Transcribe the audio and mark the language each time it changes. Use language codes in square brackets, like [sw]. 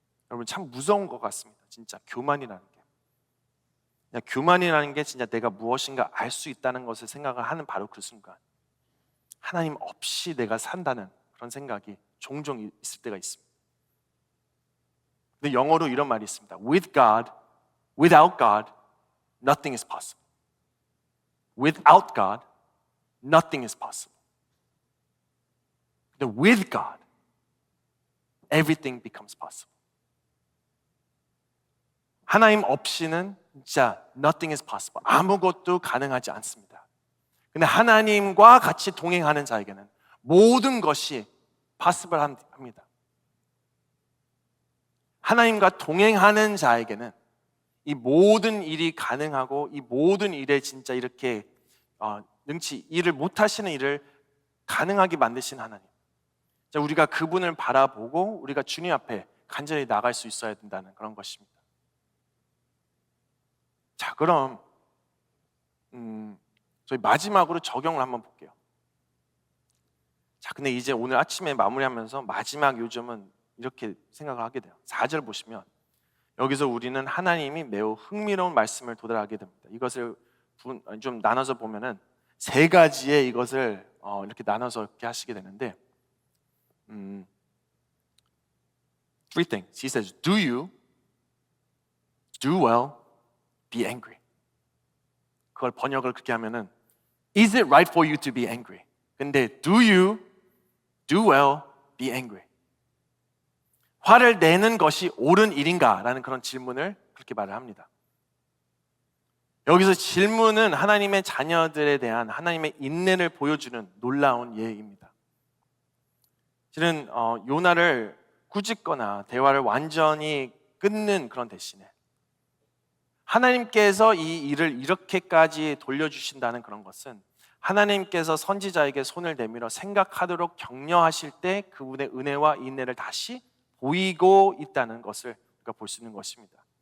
[ko] 여러분, 참 무서운 것 같습니다. 진짜 교만이라는 게. 그냥 교만이라는 게 진짜 내가 무엇인가 알 수 있다는 것을 생각을 하는 바로 그 순간 하나님 없이 내가 산다는 그런 생각이 종종 있을 때가 있습니다. 근데 영어로 이런 말이 있습니다. [en] With God, without God, nothing is possible. Without God, nothing is possible. 근데 with God, everything becomes possible. [ko] 하나님 없이는 진짜 [en] nothing is possible. [ko] 아무것도 가능하지 않습니다. 근데 하나님과 같이 동행하는 자에게는 모든 것이 possible 합니다. 하나님과 동행하는 자에게는 이 모든 일이 가능하고 이 모든 일에 진짜 이렇게 능치 일을 못하시는 일을 가능하게 만드신 하나님. 자, 우리가 그분을 바라보고 우리가 주님 앞에 간절히 나갈 수 있어야 된다는 그런 것입니다. 자, 그럼 저희 마지막으로 적용을 한번 볼게요. 자, 근데 이제 오늘 아침에 마무리하면서 마지막 요점은 이렇게 생각을 하게 돼요. 4절 보시면 여기서 우리는 하나님이 매우 흥미로운 말씀을 도달하게 됩니다. 이것을 좀 나눠서 보면은 세 가지의 이것을 이렇게 나눠서 이렇게 하시게 되는데, [en] three things. He says, do you, do well, be angry. [ko] 그걸 번역을 그렇게 하면은 [en] is it right for you to be angry? 근데 do you, do well, be angry. [ko] 화를 내는 것이 옳은 일인가? 라는 그런 질문을 그렇게 말을 합니다. 여기서 질문은 하나님의 자녀들에 대한 하나님의 인내를 보여주는 놀라운 예입니다. 실은 요나를 꾸짖거나 대화를 완전히 끊는 그런 대신에 하나님께서 이 일을 이렇게까지 돌려주신다는 그런 것은 하나님께서 선지자에게 손을 내밀어 생각하도록 격려하실 때 그분의 은혜와 인내를 다시 보이고 있다는 것을 우리가 볼 수 있는 것입니다.